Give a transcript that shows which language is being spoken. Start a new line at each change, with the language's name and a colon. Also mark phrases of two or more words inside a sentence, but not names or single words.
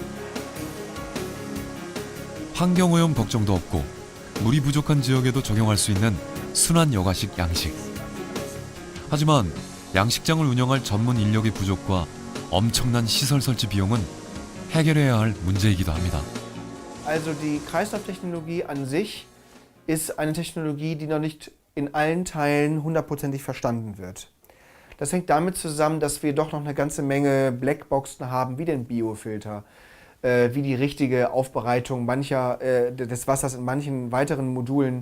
Korean: 환경오염 걱정도 없고 물이 부족한 지역에도 적용할 수 있는 순환 여가식 양식. 하지만 양식장을 운영할 전문 인력의 부족과 엄청난 시설 설치 비용은 해결해야 할 문제이기도 합니다.
German: Also die Kreislauftechnologie an sich ist eine Technologie, die noch nicht in allen Teilen hundertprozentig verstanden wird. Das hängt damit zusammen, dass wir doch noch eine ganze Menge Blackboxen haben, wie den Biofilter, wie die richtige Aufbereitung des Wassers in manchen weiteren Modulen.